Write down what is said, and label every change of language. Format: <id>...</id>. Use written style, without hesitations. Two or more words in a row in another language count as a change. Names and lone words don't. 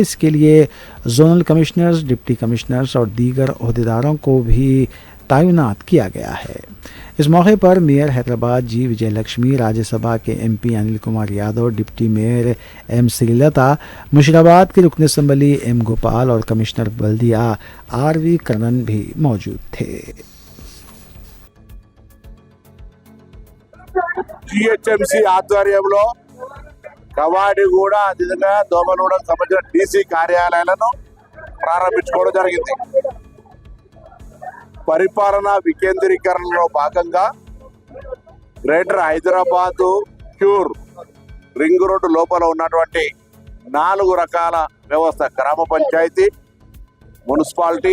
<ur>اس کے لیے زونل کمشنرز، ڈپٹی کمشنرز اور دیگر عہدیداروں کو بھی تعینات کیا گیا ہے۔ اس موقع پر میئر حیدرآباد جی وجے لکشمی، راجیہ سبھا کے ایم پی انل کمار یادو، ڈپٹی میئر ایم سری لتا، مشیرآباد کے رکن اسمبلی ایم گوپال اور کمشنر بلدیہ آر وی کرنن بھی موجود تھے۔</ur> <te>జిహెచ్ఎంసీ ఆధ్వర్యంలో కవాడిగూడ అదేవిధంగా దోమలగూడకు సంబంధించిన డీసీ కార్యాలయాలను ప్రారంభించుకోవడం జరిగింది। పరిపాలనా వికేంద్రీకరణలో భాగంగా గ్రేటర్ హైదరాబాదు క్యూర్ రింగ్ రోడ్డు లోపల ఉన్నటువంటి 4 రకాల వ్యవస్థ, గ్రామ పంచాయతీ, మున్సిపాలిటీ,</te>